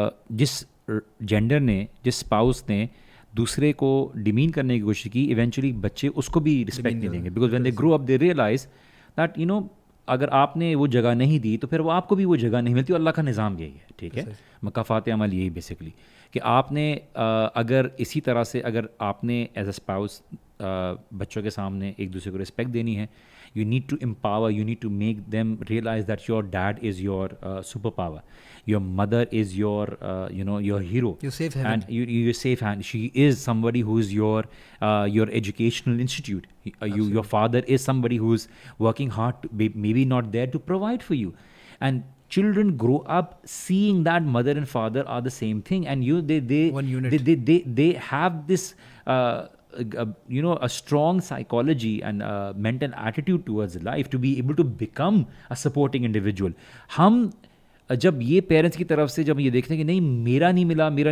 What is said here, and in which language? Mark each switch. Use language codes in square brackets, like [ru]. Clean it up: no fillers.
[ur] جس جینڈر نے, جس اسپاؤس نے دوسرے کو ڈیمین کرنے کی کوشش کی, ایونچولی بچے اس کو بھی رسپیکٹ نہیں دیں گے, [en] because when they grow up they realise that you know [ur] اگر آپ نے وہ جگہ نہیں دی تو پھر وہ آپ کو بھی وہ جگہ نہیں ملتی. اور اللہ کا نظام یہی ہے, ٹھیک ہے, مکافات عمل یہی بیسکلی, کہ آپ نے اگر اسی طرح سے اگر آپ نے ایز اے اسپاؤس بچوں کے سامنے ایک دوسرے کو رسپیکٹ دینی ہے, [en] You need to empower, you need to make them realise that your dad is your super power, your mother is your your hero, your safe haven, and you're safe hand. She is somebody who is your educational institute. Your father is somebody who's working hard to maybe not there to provide for you. And children grow up seeing that mother and father are the same thing, and one unit. they have this a strong psychology and mental attitude towards life to be able to become a supporting individual. [ur] ہم جب یہ parents کی طرف سے جب یہ دیکھتے ہیں کہ نہیں میرا نہیں ملا.